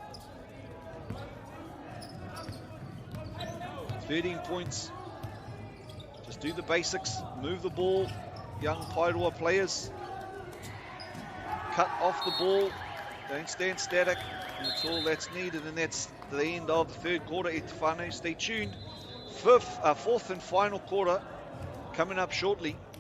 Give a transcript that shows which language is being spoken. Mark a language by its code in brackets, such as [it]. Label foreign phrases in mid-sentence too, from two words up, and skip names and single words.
[en] 13 points. Just do the basics, move the ball. Young Pairua players. Cut off the ball. Don't stand static. And that's all that's needed, and that's the end of the third quarter. [mi] E te whānau, [en] stay tuned. Fourth and final quarter coming up shortly.